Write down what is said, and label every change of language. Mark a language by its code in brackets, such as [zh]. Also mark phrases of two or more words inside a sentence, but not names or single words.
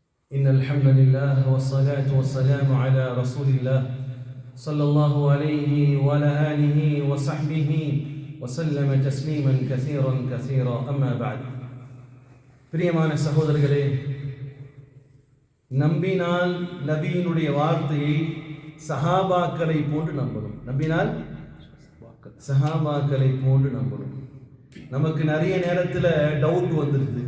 [ar] إن الحمد لله والصلاة والسلام على رسول الله صلى الله عليه وعلى آله وصحبه وسلم تسليما كثيرا كثيرا أما بعد. [ta] பிரியமான சகோதரர்களே, நம்பினால் நபியினுடைய வார்த்தையை சஹாபாக்களை போன்று நம்பணும். நம்பினால் சஹாபாக்களை போன்று நம்பணும். நமக்கு நிறைய நேரத்தில் டவுட் வந்துடுது.